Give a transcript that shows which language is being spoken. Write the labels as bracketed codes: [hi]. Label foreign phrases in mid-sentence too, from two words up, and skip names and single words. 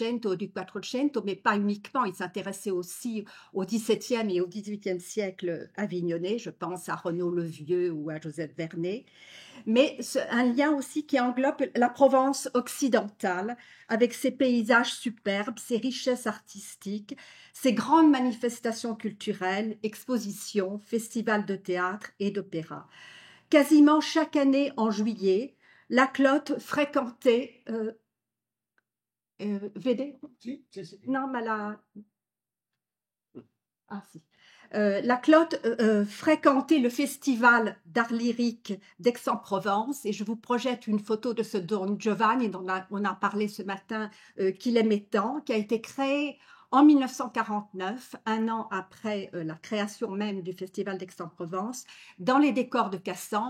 [fr] et du Quattrocento, mais pas uniquement, il s'intéressait aussi au XVIIe et au XVIIIe siècle avignonnais, je pense à Renaud le Vieux ou à Joseph Vernet, mais un lien aussi qui englobe la Provence occidentale, avec ses paysages superbes, ses richesses artistiques, ses grandes manifestations culturelles, expositions, festivals de théâtre et d'opéra. Quasiment chaque année en juillet, Laclotte fréquentait vede? [it] Sì, sì, sì. No, ma la... Ah, si. [fr] La Claude fréquentait le festival d'art lyrique d'Aix-en-Provence et je vous projette une photo de ce Don Giovanni dont on a parlé ce matin, qu'il aimait tant, qui a été créé en 1949, un an après la création même du festival d'Aix-en-Provence, dans les décors de Cassandre.